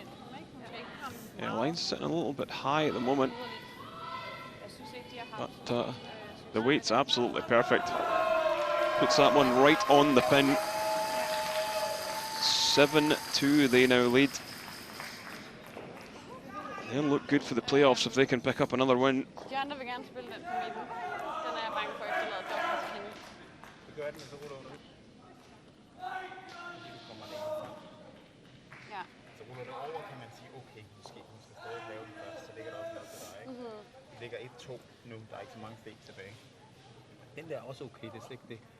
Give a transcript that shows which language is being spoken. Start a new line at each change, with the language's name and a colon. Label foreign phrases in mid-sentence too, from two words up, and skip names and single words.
English: Yeah, line's sitting a little bit high at the moment, but the weight's absolutely perfect. Puts that one right on the pin. 7-2 they now lead. They'll look good for the playoffs if they can pick up another win.
Danish: De andre vil gerne spille den på midten. Den er jeg bange for efterlader dobbelt til hende. Ja. Så ruller det over, kan man sige, okay, måske hun skal stadig lave den først, så ligger der også noget til dig, ikke? Det ligger 1-2 nu, der er ikke så mange steg tilbage. Den der er også okay, det er slet ikke det.